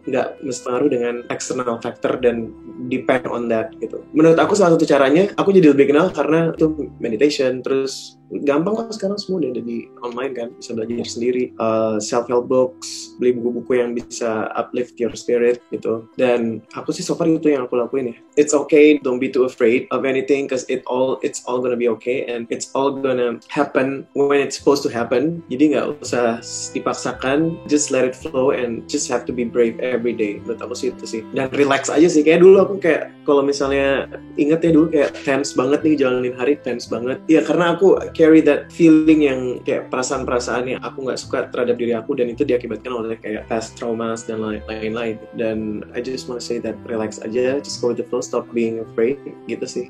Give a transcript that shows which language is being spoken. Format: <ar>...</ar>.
<id>Nggak mesti pengaruh dengan external factor dan</id> <en>depend on that</en> <id>gitu. Menurut aku salah satu caranya aku jadi lebih kenal karena itu meditation. Terus gampang kok sekarang semua udah ada di online kan, bisa belajar sendiri, self-help books, beli buku-buku yang bisa</id> <en>uplift your spirit</en> <id>gitu. Dan aku sih so far itu yang aku lakuin ya.</id> <en>It's okay, don't be too afraid of anything, cause it's all gonna be okay and it's all gonna happen when it's supposed to happen.</en> <id>Jadi nggak usah dipaksakan,</id> <en>just let it flow and just have to be brave every day.</en> <id>Menurut aku sih itu sih. Dan relax aja sih. Kayak dulu aku kayak kalau misalnya inget ya dulu kayak tense banget nih jalanin hari, tense banget. Ya karena aku</id> <en>carry that feeling</en> <id>yang kayak perasaan-perasaan yang aku nggak suka terhadap diri aku, dan itu diakibatkan oleh kayak past traumas dan lain-lain.</id> <en>Dan I just want to say that</en> <id>relax aja,</id> <en>just go with the flow, stop being afraid gitu sih.</en>